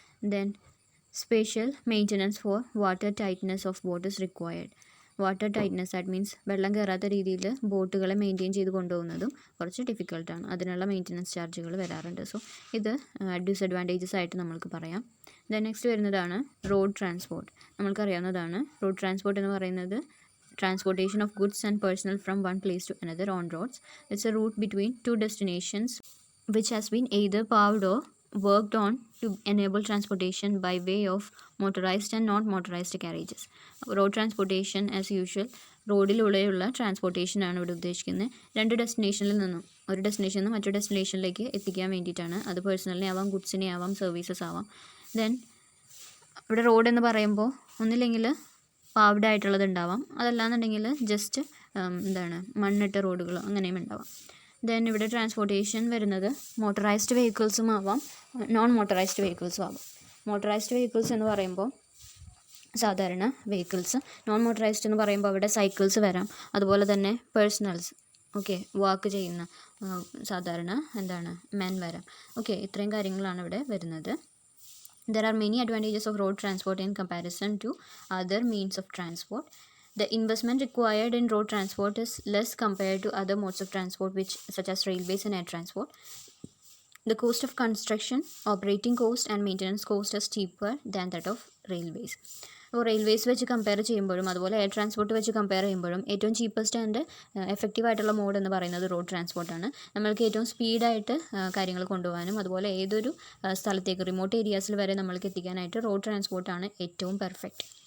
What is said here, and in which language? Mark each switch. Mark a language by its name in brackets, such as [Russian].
[English] Then special maintenance for water tightness of boat is required. [Malayalam] Water tightness [English] that means [Malayalam] വെള്ളം കയറാത്ത രീതിയിൽ ബോട്ടുകളെ maintain ചെയ്ത് കൊണ്ടുപോകുന്നതും കുറച്ച് ഡിഫിക്കൽട്ടാണ്. അതിനുള്ള മെയിൻ്റനൻസ് ചാർജുകൾ വരാറുണ്ട്. സോ ഇത് ഡിസഡ്വാൻറ്റേജസ് ആയിട്ട് നമ്മൾക്ക് പറയാം. ദെൻ നെക്സ്റ്റ് വരുന്നതാണ് റോഡ് ട്രാൻസ്പോർട്ട്. നമ്മൾക്കറിയാവുന്നതാണ് റോഡ് ട്രാൻസ്പോർട്ട് എന്ന് പറയുന്നത് [English] transportation of goods and personnel from one place to another on roads. It's a route between two destinations which has been either paved or worked on to enable transportation by way of motorized and not motorized carriages. Road transportation as usual [Malayalam] റോഡിലൂടെയുള്ള ട്രാൻസ്പോർട്ടേഷനാണ് ഇവിടെ ഉദ്ദേശിക്കുന്നത്. രണ്ട് ഡെസ്റ്റിനേഷനിൽ നിന്നും ഒരു ഡെസ്റ്റിനേഷനിൽ നിന്ന് മറ്റൊരു ഡെസ്റ്റിനേഷനിലേക്ക് എത്തിക്കാൻ വേണ്ടിയിട്ടാണ്. അത് പേഴ്സണലിനെ ആവാം, ഗുഡ്സിനെ ആവാം, സർവീസസ് ആവാം. ദെൻ ഇവിടെ റോഡ് എന്ന് പറയുമ്പോൾ ഒന്നില്ലെങ്കിൽ പാവ്ഡ് ആയിട്ടുള്ളത് ഉണ്ടാവാം, അതല്ലാന്നുണ്ടെങ്കിൽ ജസ്റ്റ് മണ്ണിട്ട റോഡുകളോ അങ്ങനെയും ഉണ്ടാവാം. ദെൻ ഇവിടെ ട്രാൻസ്പോർട്ടേഷൻ വരുന്നത് മോട്ടറൈസ്ഡ് വെഹിക്കിൾസും ആവാം, നോൺ മോട്ടറൈസ്ഡ് വെഹിക്കിൾസും ആവാം. മോട്ടറൈസ്ഡ് വെഹിക്കിൾസ് എന്ന് പറയുമ്പോൾ സാധാരണ വെഹിക്കിൾസ്, നോൺ മോട്ടറൈസ്ഡ് എന്ന് പറയുമ്പോൾ അവിടെ സൈക്കിൾസ് വരാം, അതുപോലെ തന്നെ പേഴ്സണൽസ് വാക്ക് ചെയ്യുന്ന സാധാരണ മെൻ വരാം. ഇത്രയും കാര്യങ്ങളാണ് ഇവിടെ വരുന്നത്. [English] There are many advantages of road transport in comparison to other means of transport. The investment required in road transport is less compared to other modes of transport such as railways and air transport. The cost of construction, operating cost and maintenance cost is cheaper than that of railways. [Malayalam] അപ്പോൾ railways വെച്ച് compare ചെയ്യുമ്പോഴും അതുപോലെ air transport വെച്ച് compare ചെയ്യുമ്പോഴും ഏറ്റവും cheapest and effective ആയിട്ടുള്ള mode എന്ന് പറയുന്നത് റോഡ് ട്രാൻസ്പോർട്ടാണ്. നമ്മൾക്ക് ഏറ്റവും സ്പീഡായിട്ട് കാര്യങ്ങൾ കൊണ്ടുപോകാനും അതുപോലെ ഏതൊരു സ്ഥലത്തേക്ക് റിമോട്ട് ഏരിയാസിൽ വരെ നമ്മൾക്ക് എത്തിക്കാനായിട്ട് റോഡ് ട്രാൻസ്പോർട്ടാണ് ഏറ്റവും പെർഫെക്റ്റ്.